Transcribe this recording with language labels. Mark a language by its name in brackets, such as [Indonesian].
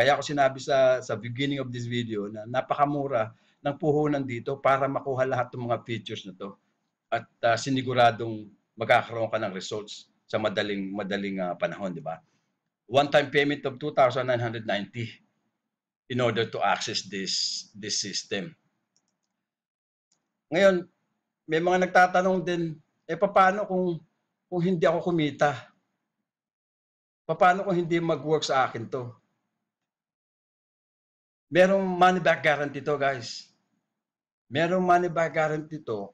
[Filipino] Kaya ako sinabi sa [English] beginning of this video [Filipino] na napakamura ng puhunan dito para makuha lahat ng mga features na to. At siniguradong magkakaroon ka ng results sa madaling panahon, di ba? [English] One-time payment of 2,990 in order to access this system. [Filipino] Ngayon, may mga nagtatanong din, paano kung hindi ako kumita? Paano kung hindi mag-work sa akin to? Merong [English] money back guarantee [Filipino] to, guys. Merong money back guarantee to.